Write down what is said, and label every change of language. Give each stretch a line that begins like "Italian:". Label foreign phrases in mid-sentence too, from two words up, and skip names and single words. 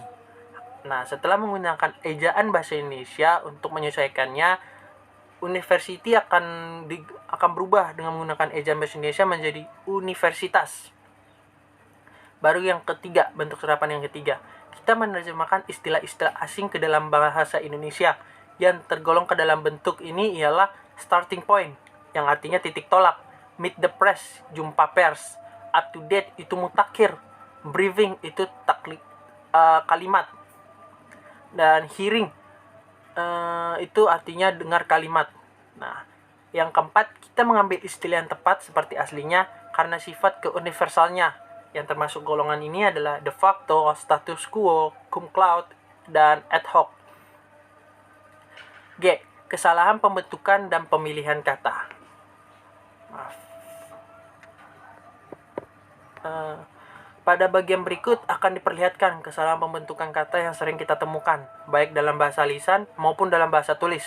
Indonesian: Nah, setelah menggunakan ejaan bahasa Indonesia untuk menyesuaikannya, University akan berubah dengan menggunakan ejaan bahasa Indonesia menjadi universitas. Baru yang ketiga, bentuk serapan yang ketiga. Kita menerjemahkan istilah-istilah asing ke dalam bahasa Indonesia. Yang tergolong ke dalam bentuk ini ialah
English: starting point,
Indonesian: yang artinya titik tolak.
English: Meet the press,
Indonesian: jumpa pers.
English: Up to date
Indonesian: itu mutakhir. Briefing itu kalimat. Dan hearing itu artinya dengar kalimat. Nah, yang keempat, kita mengambil istilah yang tepat seperti aslinya karena sifat keuniversalnya. Yang termasuk golongan ini adalah
Latin: de facto, status quo, cum laude,
Indonesian: dan
Latin: ad hoc.
Indonesian: G. Kesalahan pembentukan dan pemilihan kata. Maaf. Pada bagian berikut akan diperlihatkan kesalahan pembentukan kata yang sering kita temukan, baik dalam bahasa lisan maupun dalam bahasa tulis.